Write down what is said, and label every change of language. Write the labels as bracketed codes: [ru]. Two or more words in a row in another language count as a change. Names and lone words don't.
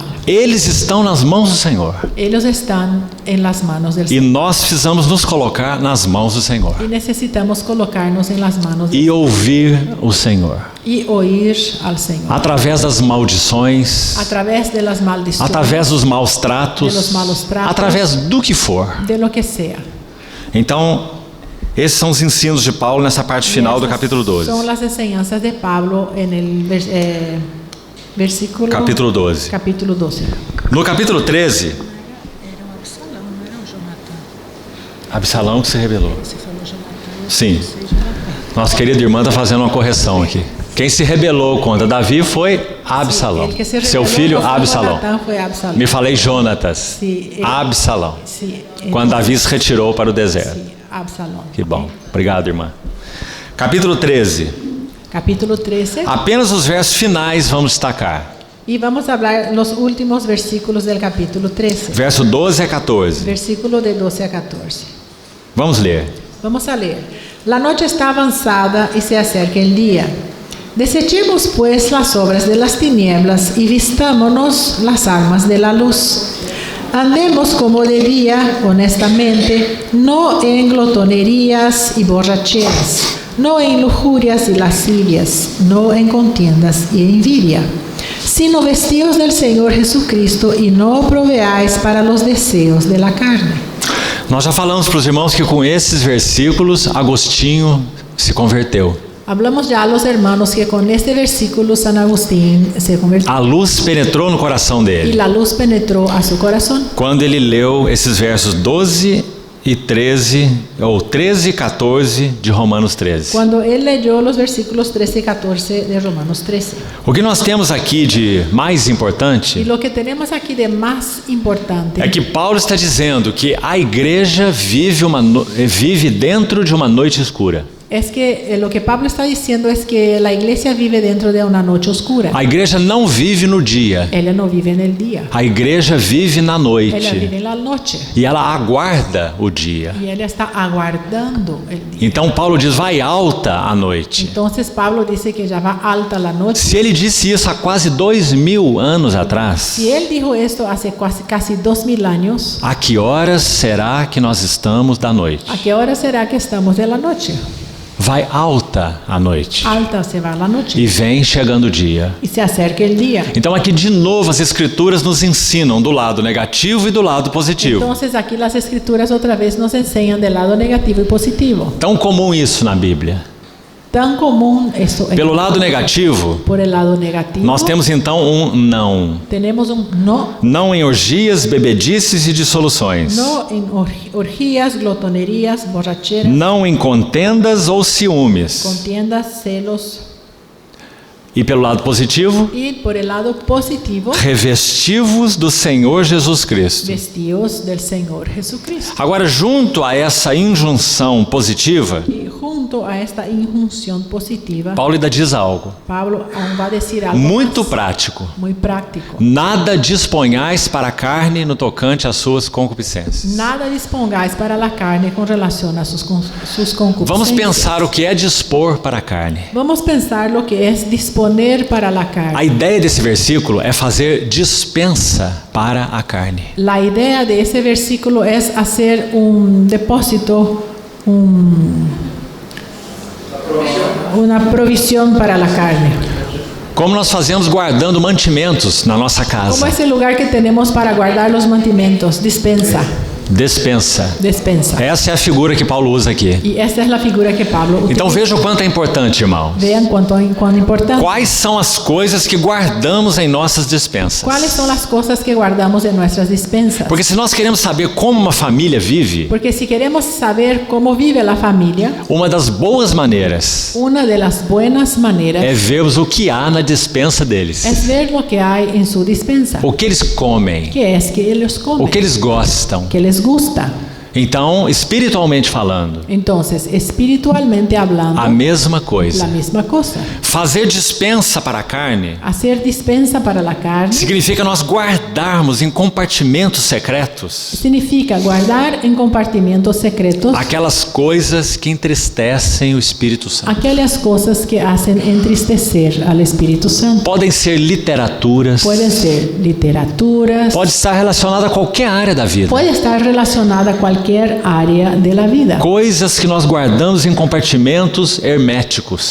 [pt] Eles estão nas mãos do Senhor. [es] Ellos están en las manos del [pt] E [es] Señor. [pt] nós precisamos nos colocar nas mãos do Senhor [es] Y necesitamos colocarnos en las manos [pt] e ouvir o Senhor [es] y oír al Señor. [pt] através das maldições, [es] A través de las maldiciones, [pt] através dos maus tratos, [es] De los malos tratos. [pt] através do que for. [es] de lo que sea. [pt] Então, esses são os ensinos de Paulo nessa parte final do capítulo 12. [es] Son las enseñanzas de Pablo en el versículo [pt] Capítulo 12. [es] capítulo 12. [pt] No capítulo 13, Era o Absalão, não era o Jonatã. Absalão que se rebelou. Você falou Jonatã. Sim. Nossa querida irmã está fazendo uma correção aqui. Quem se rebelou contra Davi foi Absalão. [es] El que se [pt] Seu [es] rebeló [pt] filho [es] contra [pt] Absalão. [es] Jonatán fue Absalón. [pt] Me falei Jonatas. Sim, ele- Absalão. [es] Sí, [pt] Quando Davi se retirou para o deserto. [es] sí, Absalón. [pt] Que bom. Obrigado, irmã. Capítulo 13. [es] Capítulo 13. [pt] Apenas os versos finais vamos destacar. [es] Y vamos a hablar los últimos versículos del capítulo 13. [pt] Verso 12 a 14. [es] Versículo de 12 a 14. [pt] Vamos ler. [es] Vamos a leer. La noche está avanzada y se acerca el día. Desechemos pues las obras de las tinieblas y vistámonos las armas de la luz. Andemos como de día, honestamente, no en glotonerías y borracheras, no en lujurias y lascivias, no en contiendas y envidia, sino vestidos del Señor Jesucristo y no proveáis para los deseos de la carne. [pt] Nós já falamos para os irmãos que com esses versículos Agostinho se converteu. [es] Hablamos ya a los hermanos que con este versículo San Agustín se convirtió [pt] A luz penetrou no coração [es] y [pt] dele [es] la luz penetró a su corazón. [pt] quando ele leu esses versos 12 e 13, ou 13 e 14 de Romanos 13. [es] Cuando él leyó los versículos 13 y 14 de Romanos 13. [pt] O que nós temos aqui de mais [es] Y [pt] importante [es] lo que tenemos aquí de más importante [pt] é que Paulo está dizendo que a igreja vive dentro de uma noite escura. [es] es que lo que Pablo está diciendo es que la iglesia vive dentro de una noche oscura. [pt] A igreja não vive no dia, [es] Ella no vive en el día. [pt] a igreja vive na [es] Ella vive [pt] noite [es] en la noche. [pt] e ela aguarda o dia. [es] Y ella está aguardando el día. [pt] Então Paulo diz: vai alta a noite. [es] Entonces Pablo dice que ya va alta la noche. [pt] Se ele disse isso há quase 2000 anos atrás, [es] Si él dijo esto hace casi 2000 años, [pt] a que horas será que nós estamos da noite? [es] ¿a qué hora será que estamos de la noche? [pt] Vai alta alta a noite [es] alta se va la noche [pt] e vem chegando o dia. [es] y se acerca el día. [pt] Então aqui de novo as escrituras nos ensinam do lado negativo e do lado positivo. [es] Entonces aquí las escrituras otra vez nos enseñan del lado negativo y positivo. [pt] Tão comum isso na Bíblia. [es] Tan común eso es. [pt] Pelo lado negativo, [es] Por el lado negativo, [pt] nós temos então um não. [es] tenemos un no. [pt] Não em orgias, bebedices e dissoluções. [es] No en orgías, glotonerías, borracheras, [pt] Não em contendas ou ciúmes. [es] contiendas, celos. [pt] E pelo lado positivo, [es] Y por el lado positivo, [pt] revestivos do Senhor Jesus Cristo. [es] vestidos del Señor Jesucristo. [pt] Agora, junto a essa injunção positiva, [es] Y junto a esta injunción positiva, [pt] Paulo ainda diz algo [es] Pablo aún va a decir algo [pt] muito [es] más, [pt] prático. [es] muy práctico. [pt] Nada disponhais para a carne no tocante às suas concupiscências. [es] Nada dispongáis para la carne con relación a sus concupiscencias. [pt] Vamos pensar o que é dispor para a carne. [es] Vamos pensar lo que es disponer para la carne. [pt] A ideia desse versículo é fazer dispensa para a carne. [es] La idea de ese versículo es hacer un depósito, una provisión para la carne. [pt] Como nós fazemos guardando mantimentos na nossa [es] Como [pt] casa. [es] es el lugar que tenemos para guardar los mantimentos, dispensa, [pt] Despensa. [es] despensa. [pt] Essa é a figura que Paulo usa aqui. [es] Y esta es la figura que Pablo utiliza. [pt] Então veja o quanto é importante, irmão. [es] Vean cuán importante. [pt] Quais são as coisas que guardamos em nossas dispensas? [es] ¿Cuáles son las cosas que guardamos en nuestras despensas? [pt] Porque se nós queremos saber como uma família vive, [es] Porque si queremos saber cómo vive la familia, [pt] uma das boas maneiras [es] una de las buenas maneras [pt] é vermos o que há na dispensa deles. [es] es ver lo que hay en su dispensa. [pt] O que eles comem, [es] ¿Qué es que ellos comen? [pt] o que eles gostam. [es] Que les gusta. [pt] Então, espiritualmente falando, [es] Entonces, espiritualmente hablando, [pt] a mesma [es] la [pt] coisa. [es] misma cosa. [pt] Fazer dispensa para a carne [es] Hacer dispensa para la carne [pt] significa nós guardarmos em compartimentos secretos [es] significa guardar en compartimentos secretos [pt] aquelas coisas que entristecem o Espírito Santo. [es] aquellas cosas que hacen entristecer al Espíritu Santo. [pt] Podem ser literaturas, [es] Pueden ser literaturas, [pt] pode estar relacionada a qualquer área da vida. [es] puede estar relacionada a cualquier área de la vida. [pt] Coisas que nós guardamos em compartimentos herméticos